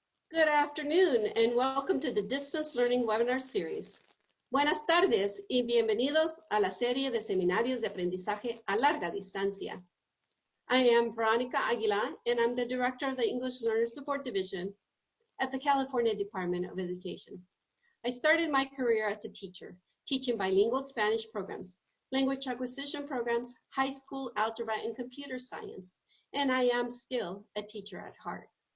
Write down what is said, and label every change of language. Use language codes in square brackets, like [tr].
[en] Good afternoon and welcome to the Distance Learning Webinar Series. [es] Buenas tardes y bienvenidos a la serie de seminarios de aprendizaje a larga distancia. [en] I am Veronica Aguilar and I'm the Director of the English Learner Support Division at the California Department of Education. I started my career as a teacher, teaching bilingual Spanish programs, language acquisition programs, high school algebra and computer science, and I am still a teacher at heart.